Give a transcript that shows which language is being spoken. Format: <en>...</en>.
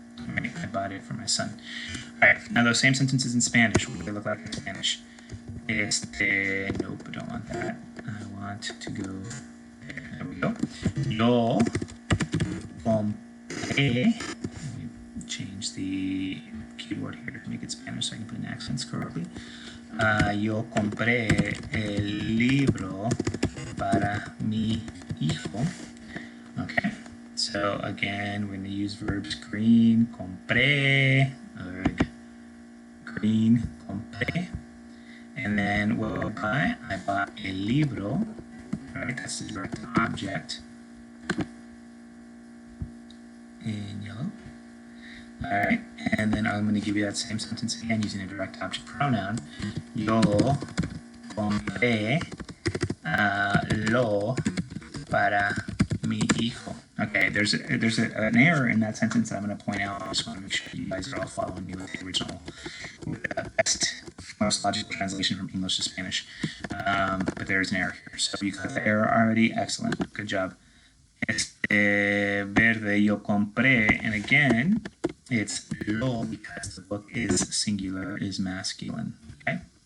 <en>All right, I bought it for my son. All right, now those same sentences in Spanish, what do they look like in Spanish? Nope, I don't want that. I want to go, there we go.</en> <es>Yo compré,</es> <en>let me change the keyboard here to make it Spanish so I can put in accents correctly.</en> <es>Yo compré el libro para mi hijo.</es> <en>Okay, so again, we're going to use verbs green, compré, green, compré. And then what will I buy? I bought a libro, right? That's the direct object in yellow. All right, and then I'm going to give you that same sentence again using a direct object pronoun.</en> <es>Yo compré lo para mi hijo.</es> <en>Okay, there's an error in that sentence that I'm going to point out. I just want to make sure you guys are all following me with the original, with the most logical translation from English to Spanish. But there's an error here. So you got the error already. Excellent. Good job.</en> <es>Verde yo compré,</es> <en>and again, it's lo because the book is singular, is masculine. Okay.</en>